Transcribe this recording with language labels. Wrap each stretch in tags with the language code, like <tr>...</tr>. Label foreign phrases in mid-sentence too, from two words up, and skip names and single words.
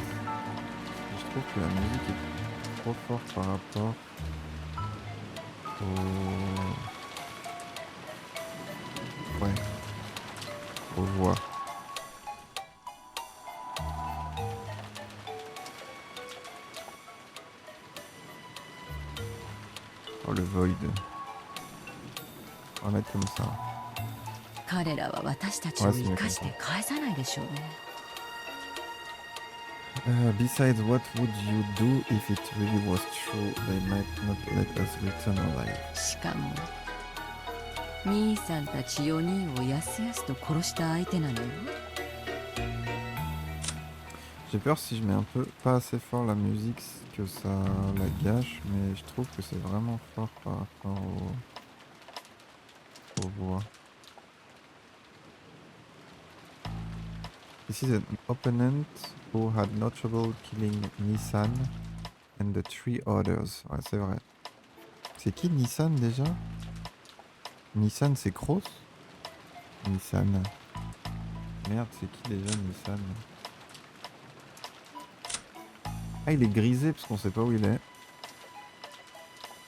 <fr>Je trouve que la musique est trop forte par rapport aux voix. Oh le void. On va mettre comme ça.</fr> <ja>彼らは私たちを生かして返さないでしょうね。</ja> <en>Besides, what would you do if it really was true? They might not let us return alive.</en> <ja>しかも兄さんたち4人をやすやすと殺した相手なのよ。</ja> <fr>J'ai peur si je mets un peu pas assez fort la musique que ça la gâche, mais je trouve que c'est vraiment fort par rapport aux voix.</fr> <en>This is an opponent who had no trouble killing Nissan and the 3 others.</en> <fr>Ouais, c'est vrai. C'est qui Nissan déjà? Nissan, c'est Cross? Nissan. Merde, c'est qui déjà Nissan? Ah, il est grisé parce qu'on sait pas où il est.</fr>